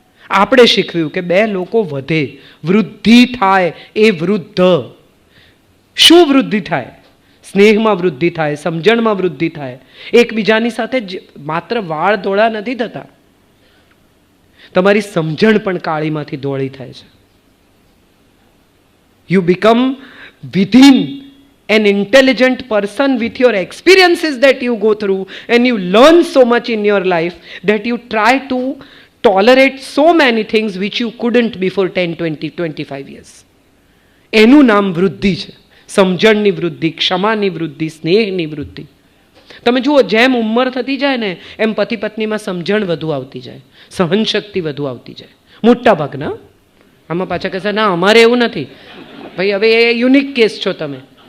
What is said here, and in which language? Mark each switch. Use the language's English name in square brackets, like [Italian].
[Gujarati] આપણે શીખવ્યું કે 2 લોકો વધે, વૃદ્ધિ થાય. એ વૃદ્ધ શું વૃદ્ધિ થાય? સ્નેહમાં વૃદ્ધિ થાય, સમજણમાં વૃદ્ધિ થાય. એકબીજાની સાથે માત્ર વાળ ધોળા નથી થતા, તમારી સમજણ પણ કાળીમાંથી ધોળી થાય છે. [English] You become within an intelligent person with your experiences that you go through, and you learn so much in your life that you try to tolerate so many things which you couldn't before 10, 20, 25 years. [Gujarati] એનું નામ વૃદ્ધિ છે. સમજણની વૃદ્ધિ, ક્ષમાની વૃદ્ધિ, સ્નેહની વૃદ્ધિ. તમે જુઓ, જેમ ઉંમર થતી જાય ને એમ પતિ પત્નીમાં સમજણ વધુ આવતી જાય, સહનશક્તિ વધુ આવતી જાય. મોટા ભાગના. આમાં પાછા કહેશે ના અમારે એવું નથી. ભાઈ હવે એ યુનિક કેસ છો તમે.